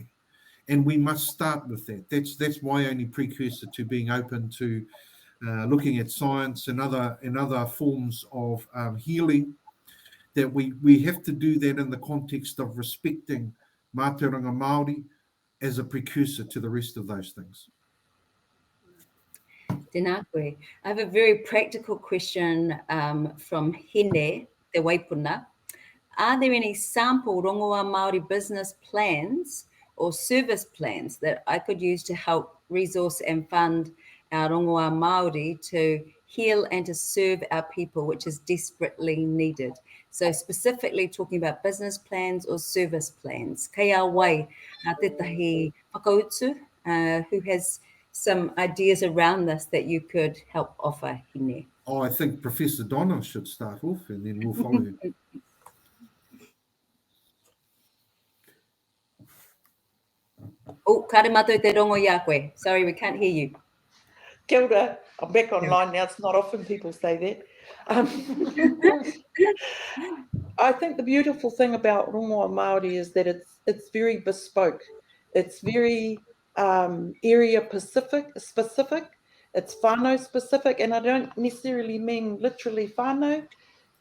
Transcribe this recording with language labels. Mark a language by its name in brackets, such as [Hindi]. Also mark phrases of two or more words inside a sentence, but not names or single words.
[English] And we must start with that. That's my only precursor to being open to looking at science and other forms of healing, that we have to do that in the context of respecting [Māori] Mātauranga Māori [English] as a precursor to the rest of those things. [Māori] Tēnā koe. [English] I have a very practical question from Hene, te Waipuna. Are there any sample [Māori] Rongoā Māori [English] business plans or service plans that I could use to help resource and fund our [Māori] Rongoā Māori [English] to heal and to serve our people, which is desperately needed? So specifically talking about business plans or service plans. [Māori] Kei a wai, tētahi whakautu, [English] who has some ideas around this that you could help offer, Hine? Oh, I think Professor Donna should start off and then we'll follow him. [Māori] Oh, kare mātou te rongo ia koe. [English] Sorry, we can't hear you. [Māori] Kia ora. [English] I'm back online now. It's not often people say that. I think the beautiful thing about [Māori] Rongoā Māori [English] is that it's very bespoke. It's very area specific. It's whānau specific, and I don't necessarily mean literally whānau.